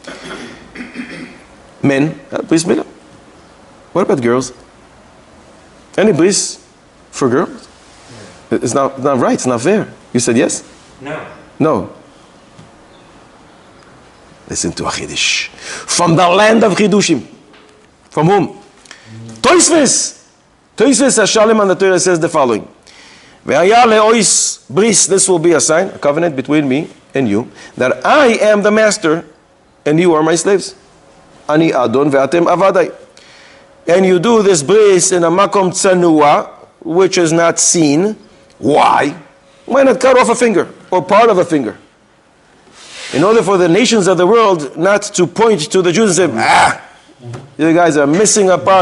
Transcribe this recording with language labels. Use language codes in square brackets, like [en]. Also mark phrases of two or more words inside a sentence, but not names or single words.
[en] Men, [he] ברית מילה. [en] What about girls? Any bris for girls? It's not right. It's not fair. You said yes? No. No. Listen to a Chiddush. From the land of Chidushim. From whom? Toisves. Toisves Hashalem on the Torah says the following. [he] והיה לאות ברית. [en] This will be a sign, a covenant between me and you, that I am the master and you are my slaves. [he] אני אדון ואתם עבדי. [en] And you do this bris in a [he] מקום צנוע, [en] which is not seen. Why? Why not cut off a finger or part of a finger? In order for the nations of the world not to point to the Jews and say, you guys are missing a part.